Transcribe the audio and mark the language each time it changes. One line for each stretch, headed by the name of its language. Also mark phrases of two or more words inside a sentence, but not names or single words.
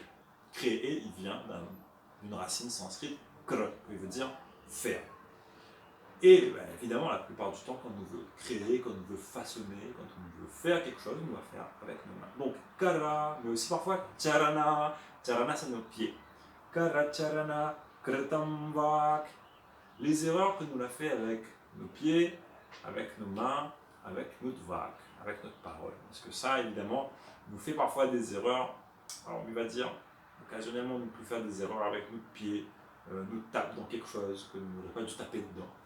French: Créer, il vient d'une racine sanskrit kre, qui veut dire faire. Et évidemment, la plupart du temps, quand on veut créer, quand on veut façonner, quand on veut faire quelque chose, on va faire avec nos mains. Donc, kara, mais aussi parfois charana. Charana, c'est nos pieds.
Sanskrit: Kara charana, kritam vak.
French: Les erreurs que nous l'a fait avec nos pieds, avec nos mains, avec notre vak, avec notre parole. Parce que ça, évidemment, nous fait parfois des erreurs. Alors, on va dire, occasionnellement, nous pouvons faire des erreurs avec notre pied, nous tape dans quelque chose que nous n'aurions pas dû taper dedans.